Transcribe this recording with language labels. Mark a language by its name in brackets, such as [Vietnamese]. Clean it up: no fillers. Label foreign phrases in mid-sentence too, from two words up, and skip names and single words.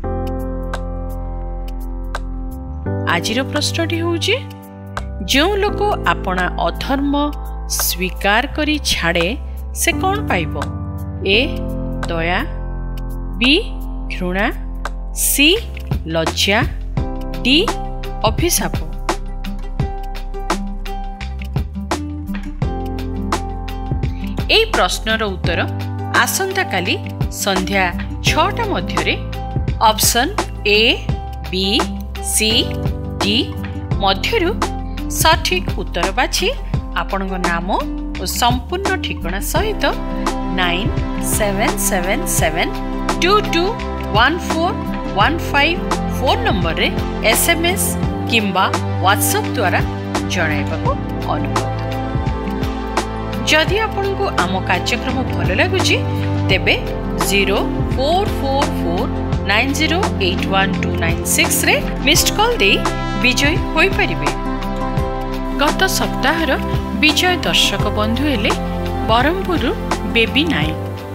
[Odia] ଆଜିର ପ୍ରଶ୍ନଟି ହେଉଛି, ଯେଉଁ ଲୋକ ଆପଣା ଅଧର୍ମ ସ୍ୱୀକାର କରି ଛାଡ଼େ ସେ କ'ଣ ପାଇବ? ଏ ଦୟା, ବି ଘୃଣା, ସି ଲଜ୍ଜା, ଡି ଅଭିଶାପ। ଏହି ପ୍ରଶ୍ନର ଉତ୍ତର ଆସନ୍ତାକାଲି ସନ୍ଧ୍ୟା 6ଟା ମଧ୍ୟରେ ଅପସନ ଏ, ବି, ସି, ଡି ମଧ୍ୟରୁ ସଠିକ ଉତ୍ତର ବାଛି ଆପଣଙ୍କ ନାମ ଓ ସମ୍ପୂର୍ଣ୍ଣ ଠିକଣା ସହିତ 9777221415 ଫୋନ ନମ୍ବରରେ SMS କିମ୍ବା WhatsApp ଦ୍ୱାରା ଜଣାଇବାକୁ ଅନୁରୋଧ। ଯଦି ଆପଣଙ୍କୁ ଆମ କାର୍ଯ୍ୟକ୍ରମ ଭଲ ଲାଗୁଛି ତେବେ 0444908126 ରେ ମିସ୍ଡ କଲ ଦେଇ ବିଜୟ ହୋଇ ପାରିବେ। ଗତ ସପ୍ତାହର ବିଜୟ ଦର୍ଶକ ବନ୍ଧୁ ହେଲେ ବ୍ରହ୍ମପୁର ବେବି ନାୟକ।